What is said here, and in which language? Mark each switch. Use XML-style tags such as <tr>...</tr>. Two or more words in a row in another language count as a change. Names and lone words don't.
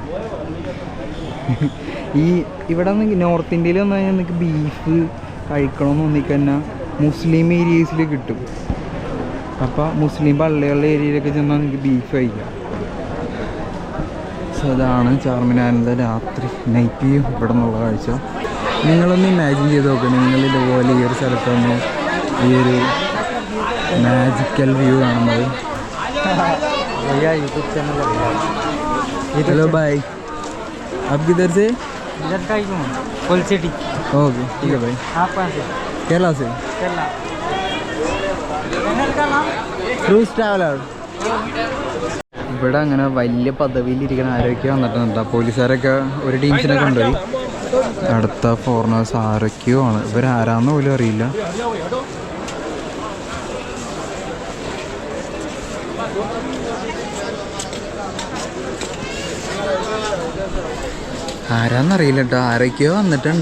<ml>ഇവിടെ നോർത്ത് ഇന്ത്യയിൽ വന്നു കഴിഞ്ഞാൽ നിങ്ങൾക്ക് ബീഫ് കഴിക്കണമെന്ന് തോന്നിക്കഴിഞ്ഞാൽ മുസ്ലിം ഏരിയസിൽ കിട്ടും. അപ്പോൾ മുസ്ലിം പള്ളികളുടെ ഏരിയയിലൊക്കെ ചെന്നാൽ നിങ്ങൾക്ക് ബീഫ് കഴിക്കാം. സോ അതാണ് ചാർമിനാറിൻ്റെ രാത്രി</ml> <en>night view</en> <ml>ഇവിടെ നിന്നുള്ള കാഴ്ച. നിങ്ങളൊന്ന് ഇമാജിൻ ചെയ്ത് നോക്കണം, നിങ്ങളിതുപോലെ ഈ ഒരു സ്ഥലത്തൊന്ന് ഈ ഒരു</ml> <en>magical view</en> <ml>കാണുന്നത്.</ml> <hi>भैया यूट्यूब चैनल है भैया. हेलो भाई, आप किधर से? इधर का ही हूँ,</hi> <en>full city.</en> <hi>ओके ठीक है भाई. आप कहाँ से? केरला से. केरला. चैनल का नाम क्रूज ट्रैवलर.</hi> <ml>ഇവിടെ അങ്ങനെ വലിയ പദവിയിലിരിക്കുന്ന ആരൊക്കെ വന്നിട്ടുണ്ട്. പോലീസുകാരൊക്കെ ഒരു ടീംസിനെ കൊണ്ടുപോയി. അടുത്ത ഫോറിനേഴ്സ് ആരൊക്കെയോ ആണ്, ഇവരാരാന്ന് പോലും അറിയില്ല. ആരാന്നറിയില്ല കേട്ടോ, ആരൊക്കെയോ വന്നിട്ടുണ്ട്.</ml>